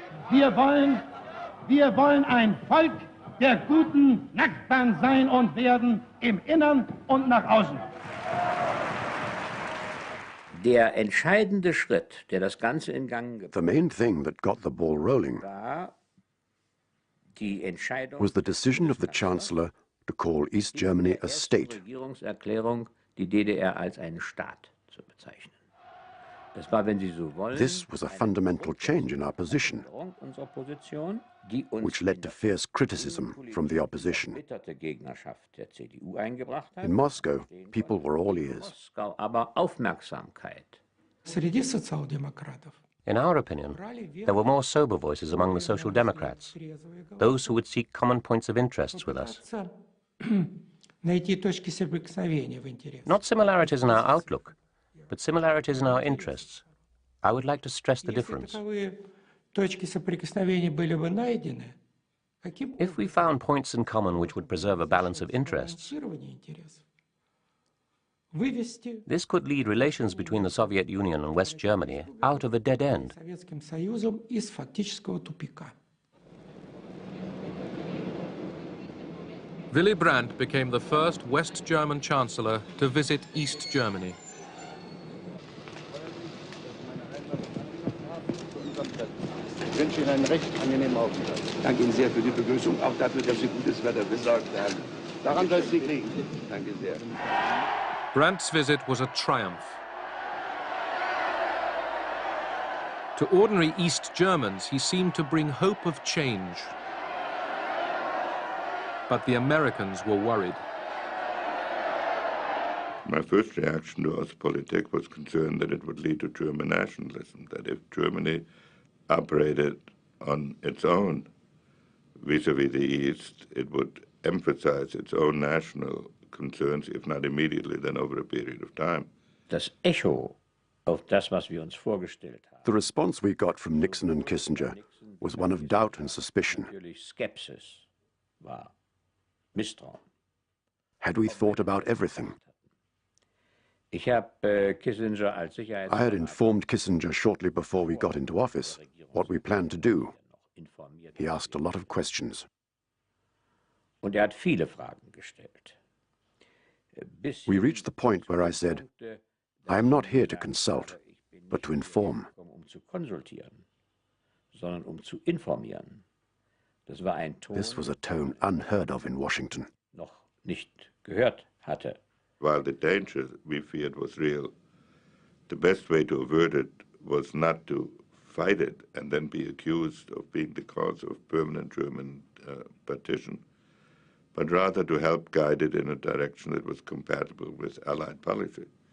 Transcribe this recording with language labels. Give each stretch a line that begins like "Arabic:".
German: Wir wollen ein Volk der guten Nachbarn sein und werden im Innern und nach außen. Der entscheidende Schritt, der das Ganze in Gang gebracht hat,
English: The main thing that got the ball rolling was the decision of the Chancellor to call East Germany a state.
German: Regierungserklärung, die DDR als einen Staat zu bezeichnen. Das war, wenn Sie so wollen,
English: This was a fundamental change in our position,
German: unserer Position, die uns
English: which led to fierce criticism from the opposition.
German: erbitterte Gegnerschaft der CDU eingebracht hat.
English: In Moscow, people were all ears.
German: Moskau aber Aufmerksamkeit.
English: In our opinion, there were more sober voices among the Social Democrats, those who would seek common points of interest with us. Not similarities in our outlook, but similarities in our interests. I would like to stress the difference. If we found points in common which would preserve a balance of interests, this could lead relations between the Soviet Union and West Germany out of a dead end. Willy Brandt became the first West German chancellor to visit East Germany.
German: Ich wünsche Ihnen einen recht angenehmen Aufenthalt. Ich danke Ihnen sehr für die Begrüßung, auch dafür, dass Sie gutes Wetter besorgt haben. Daran soll es nicht liegen. Danke sehr.
English: Brandt's visit was a triumph. To ordinary East Germans, he seemed to bring hope of change. But the Americans were worried. My first reaction to Ostpolitik was concerned that it would lead to German nationalism, that if Germany operated on its own vis-à-vis the East, it would emphasize its own national concerns, if not immediately, then over a period of time.
German: Das Echo auf das, was wir uns vorgestellt haben.
English: The response we got from Nixon and Kissinger was one of doubt and suspicion.
German: Natürlich Skepsis war, Misstrauen.
English: Had we thought about everything?
German: Ich habe Kissinger als
English: I had informed Kissinger shortly before we got into office what we planned to do. He asked a lot of questions.
German: Und hat viele Fragen gestellt.
English: We reached the point where I said, I am not here to consult, but to inform.
German: Zu konsultieren, sondern zu informieren. Das war ein Ton,
English: This was a tone unheard of in Washington.
German: Noch nicht gehört hatte.
English: While the danger we feared was real, the best way to avert it was not to fight it and then be accused of being the cause of permanent German partition, but rather to help guide it in a direction that was compatible with Allied policy.